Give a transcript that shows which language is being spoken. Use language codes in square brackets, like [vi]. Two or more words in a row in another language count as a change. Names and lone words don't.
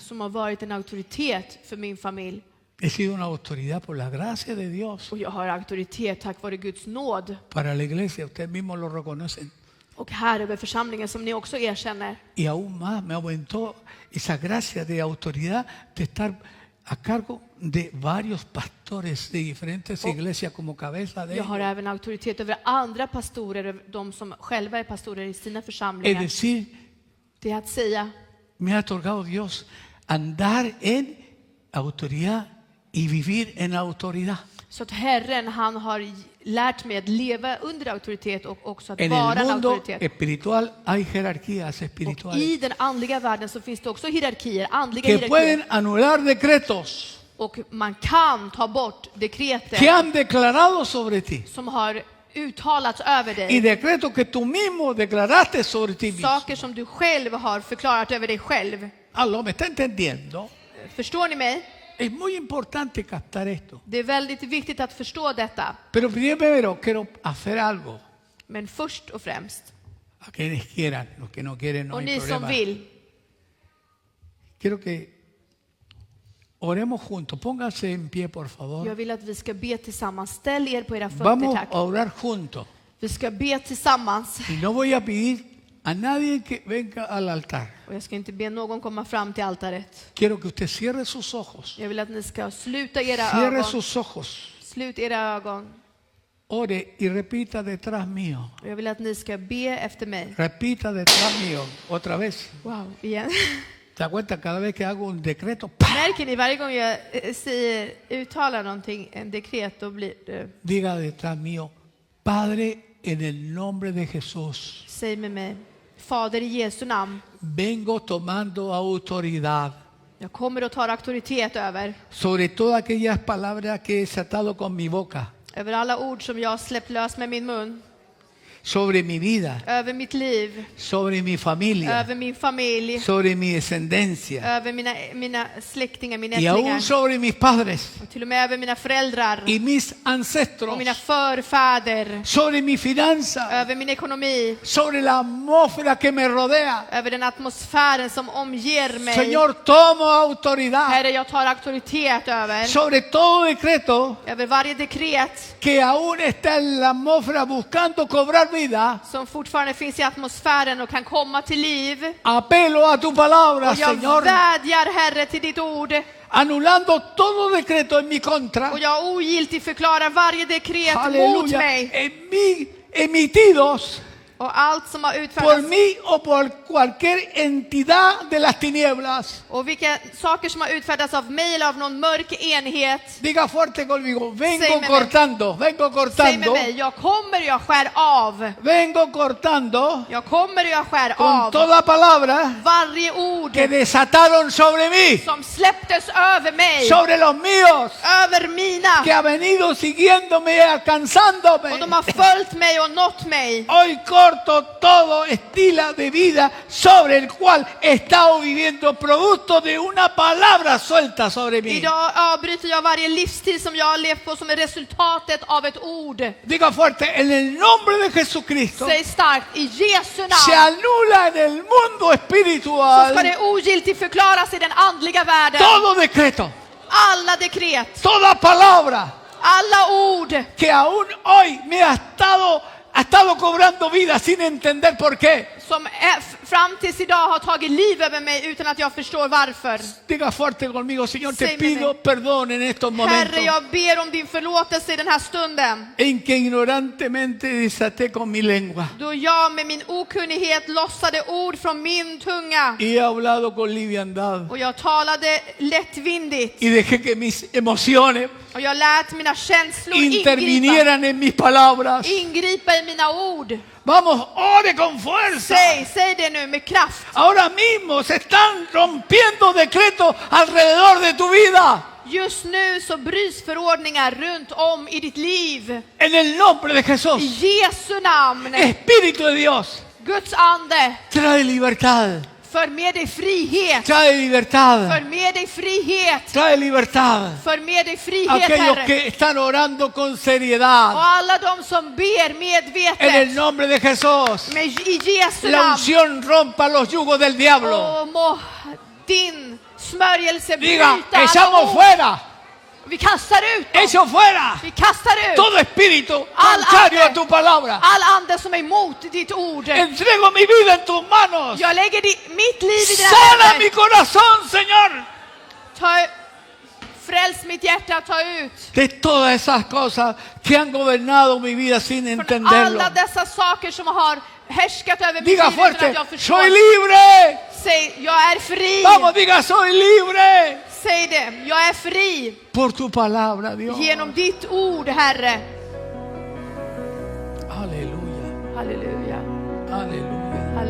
[sv] Som har varit en auktoritet för min familj. [es] He sido una autoridad por la gracia de Dios [sv] Och jag har auktoritet tack vare Guds nåd. [es] para la iglesia. Ustedes mismos lo reconocen. [sv] Och här över församlingen som ni också erkänner. [es] Y aún más me aumentó esa gracia de autoridad de estar a cargo de varios pastores de diferentes iglesias como cabeza de [sv] Jag har [es] ellos. [sv] även auktoritet över andra pastorer, de som själva är pastorer i sina [es] Es [sv] församlingar. [es] decir, [sv] Det är att säga, [es] me ha otorgado Dios andar en autoridad y vivir en autoridad. [sv] så att Herren, han har lärt mig att leva under auktoritet och också att [es] En [sv] vara [es] el en mundo [sv] auktoritet. [es] espiritual hay jerarquías [sv] Och [es] espirituales [sv] i den andliga världen så finns det också hierarkier, andliga [es] que [sv] hierarkier. [es] pueden anular decretos [sv] Och man kan ta bort [es] que [sv] dekreter [es] han declarado sobre ti [sv] som har uttalats över [es] y [sv] dig. [es] decretos que tú mismo declaraste sobre ti mismo. [sv] Saker som du själv har förklarat över dig själv. [es] Aló, ¿me está entendiendo? [sv] Förstår ni mig? [es] Es muy importante captar esto. [sv] Det är väldigt viktigt att förstå detta. [es] Pero primero quiero hacer algo. [sv] Men först och främst, [es] A quienes quieran, los que no quieren no [sv] och [es] hay [sv] ni som [es] problema. [sv] vill, [es] Quiero que oremos juntos. Pónganse en pie, por favor. [sv] jag vill att vi ska be tillsammans. Ställ er på era fötter, [es] Vamos [sv] tack. [es] a orar juntos. [sv] Vi ska be tillsammans. [es] Y no voy a pedir a nadie que venga al altar. [sv] Och jag ska inte be någon komma fram till altaret. [es] Quiero que usted cierre sus ojos. [sv] Jag vill att ni ska sluta era [es] Cierre [sv] ögon. [es] sus ojos. [sv] Slut era ögon. [es] Ore y repita detrás mío. [sv] Och jag vill att ni ska be efter mig. [es] Repita detrás mío. Otra vez. [sv] Wow, igen. [es] ¿Te das cuenta? Cada vez que hago un decreto, ¡pah! [sv] Märker ni varje gång jag uttalar någonting, en dekret, då blir det, [es] Diga detrás mío, Padre, en el nombre de Jesús, [sv] säg med mig, Fader i Jesu namn, [es] vengo tomando autoridad [sv] jag kommer att ta auktoritet [es] sobre todas aquellas palabras que he desatado con mi boca, [sv] över alla ord som jag har släppt lös med min mun, [es] sobre mi vida, [sv] över mitt liv, [es] sobre mi familia, [sv] över min familj, [es] sobre mi descendencia [sv] över mina släktingar, mina [es] y aún [sv] ättlingar, [es] sobre mis padres [sv] och till och med över mina föräldrar [es] y mis [sv] och [es] ancestros, [sv] mina förfäder, [es] sobre mi finanza, [sv] över min ekonomi, [es] sobre la atmósfera que me rodea. [sv] över den atmosfären som omger mig. [es] Señor, tomo autoridad [sv] Herre, jag tar auktoritet [es] sobre todo decreto [sv] över varje dekret [es] que aún está en la atmósfera buscando cobrar vida. [sv] som fortfarande finns i atmosfären och kan komma till liv. [es] Apelo a tu palabra, [sv] Och jag [es] Señor, [sv] vädjar, Herre, till ditt ord. [es] anulando todo decreto en mi contra. [sv] Och jag ogiltigt förklarar varje dekret mot [es] Aleluya. [sv] mig. [es] Emitidos [sv] Och allt som har [es] por [sv] utfärdats [es] mí o por cualquier entidad de las tinieblas. [sv] och vilka saker som har utfärdats av mig eller av någon mörk enhet. [es] Diga fuerte conmigo, vengo [sv] Säg med [es] cortando, vengo [sv] Säg med [es] cortando, [sv] mig, jag kommer, jag skär av. [es] vengo cortando [sv] Jag kommer, jag skär [es] con [sv] av. [es] toda palabra [sv] Varje ord [es] que desataron sobre mí, [sv] som släpptes över mig, [es] sobre los míos, [sv] över mina. [es] que ha venido siguiéndome y alcanzándome. [sv] Och de har följt mig och nått mig. [es] Hoy corto todo estilo de vida sobre el cual he estado viviendo, producto de una palabra suelta sobre mí. [sv] Idag avbryter jag varje livsstil som jag har levt på som är resultatet av ett ord. [es] Diga fuerte, en el nombre de Jesucristo, [sv] Säg starkt, i Jesu [es] se [sv] namn [es] anula en el mundo [sv] så ska [es] espiritual [sv] det ogiltigt förklaras i den andliga världen. [es] todo decreto, [sv] Alla dekret, [es] toda palabra [sv] alla ord [es] que aún hoy me ha estado cobrando vida sin entender por qué. [sv] som fram tills idag har tagit liv över mig utan att jag förstår varför. [es] Diga fuerte conmigo, Señor, te [sv] Säg med [es] pido [sv] mig. [es] perdón en estos momentos [sv] Herre, jag ber om din förlåtelse i den här stunden. [es] en que ignorantemente desaté con mi lengua [sv] Då jag med min okunnighet lossade ord från min tunga [es] y he hablado con liviandad [sv] och jag talade lättvindigt [es] y dejé que mis emociones [sv] och jag lät mina känslor [es] intervinieran en mis palabras. [sv] ingripa i mina ord. [es] Vamos, ore con fuerza. [sv] Säg det nu med kraft. [es] Ahora mismo se están rompiendo decretos alrededor de tu vida. [sv] Just nu så bryts förordningar runt om i ditt liv. [es] En el nombre de Jesús. [sv] I Jesu namn. [es] Espíritu de Dios, [sv] Guds ande, [es] trae libertad. [sv] för med dig frihet. [es] Trae libertad. [sv] För med dig frihet. [es] Trae libertad. [sv] För med dig frihet, [es] Aquellos [sv] Herre. [es] que están orando con [sv] Och [es] seriedad. [sv] alla de som ber [es] En el [sv] medvetet. [es] nombre de Jesús. [sv] I Jesu [es] La [sv] namn. [es] unción rompa los yugos del diablo. [sv] Och må din smörjelse [es] Diga, [sv] bryta alla [es] echamos [sv] ord. [es] fuera. [sv] Vi kastar ut dem. [es] Echo fuera [sv] Vi kastar ut [es] todo espíritu Al contrario [sv] ande. [es] a tu palabra. [sv] all ande som är emot ditt ord. [es] Entrego mi vida en tus manos. [sv] Jag lägger mitt liv i dina [es] Sana mi [sv] händer. [es] corazón, Señor. [sv] Fräls mitt hjärta, ta ut. [es] De todas esas cosas que han gobernado mi vida sin [sv] Från [es] entenderlo. [sv] alla dessa saker som har härskat över mitt [es] Diga [sv] liv utan [es] fuerte, [sv] att jag förstår. [es] soy libre. [sv] Säg, jag är fri. [es] Vamos, diga, soy libre. [sv] Säg det, jag är fri. [es] Por tu palabra, Dios. [sv] Genom ditt ord, Herre. [es] Aleluya, [sv] Halleluja. [es] aleluya.